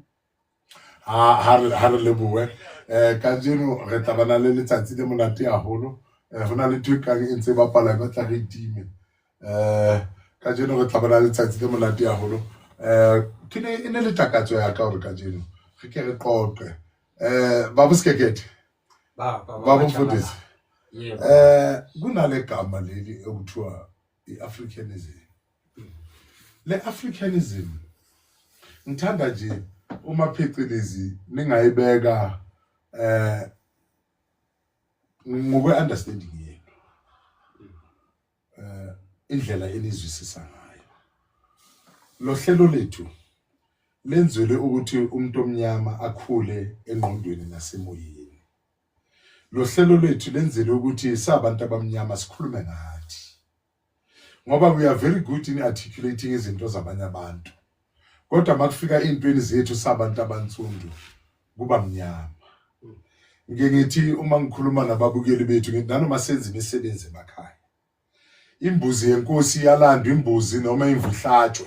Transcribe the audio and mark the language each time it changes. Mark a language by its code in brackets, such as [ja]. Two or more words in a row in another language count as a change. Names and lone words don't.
[st] Ha re lebohe kajeno re tabana le letsatsi le monate haholo. Hona le twekang e ntse ba pala ba tla re time. Kajeno re tabana le letsatsi le monate haholo. Ke ne e ne le takatso ya ka hore kajeno re ke re qoqe baba Skekete baba Mfundisi. [zu] Kunale gama leli ekuthiwa iAfricanism. Le Africanism ngithanda nje uma phecelezi ningayibeka ngokwe understanding yenu indlela elizwisisa ngayo. Lo hlelo lethu lenzele ukuthi umuntu omnyama akhule engqondweni nasemoyeni. Lo hlelo lethu lenzele ukuthi sabantu abamnyama sikhulume ngathi. [en] Ngoba we are very good in articulating [zu] izinto zabanye abantu. Kodwa makufika impini zethu sabantu abantsundu kuba mnyama. Ngithi uma ngikhuluma nababukeli bethu ngithi nanoma senza imisebenzi emakhaya. Imbuzi yenkosi yalandwa imbuzi noma imvu ihlatshwe.